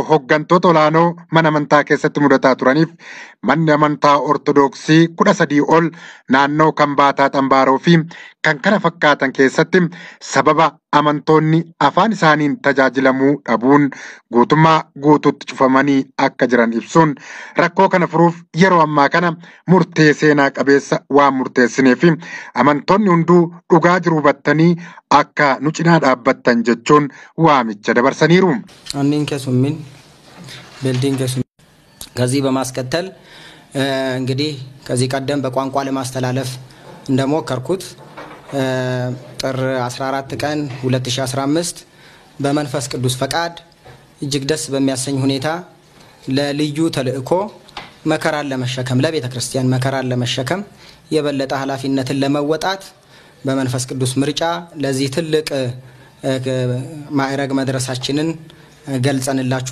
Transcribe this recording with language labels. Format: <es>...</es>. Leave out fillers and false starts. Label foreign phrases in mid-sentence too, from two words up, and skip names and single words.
<om>hooggantoota olaanoo mana amantaa keessatti mudataa turaniif manni amantaa Ortodoksii 13 ol naannoo Kambaataa Xambaaroo fi kan kana fakkaatan keessatti sababa amantoonni afaan isaaniin tajaajilamuu dhabuun guutummaa guutuutti cufamanii akka jiran ibsuun rakkoo kana furuuf yeroo ammaa kana murtee seenaa qabeessa waan murteessineef amantoonni hunduu dhugaa jiru hubattanii akka nu cinaa dhaabbattan jechuun waamicha dabarsaniiru.</om> <am>ከሱምን ቢልዲንግ ከዚህ በማስከተል እንግዲህ ከዚህ ቀደም በቋንቋ ለማስተላለፍ እንደሞከርኩት ጥር 14 ቀን 2015 በመንፈስ ቅዱስ ፈቃድ እጅግ ደስ በሚያሰኝ ሁኔታ ለልዩ ተልእኮ መከራን ለመሸከም ለቤተ ክርስቲያን መከራን ለመሸከም የበለጠ ኃላፊነትን ለመወጣት በመንፈስ ቅዱስ ምርጫ ለዚህ ትልቅ ማዕረግ መድረሳችንን ገልጸንላችሁ</am>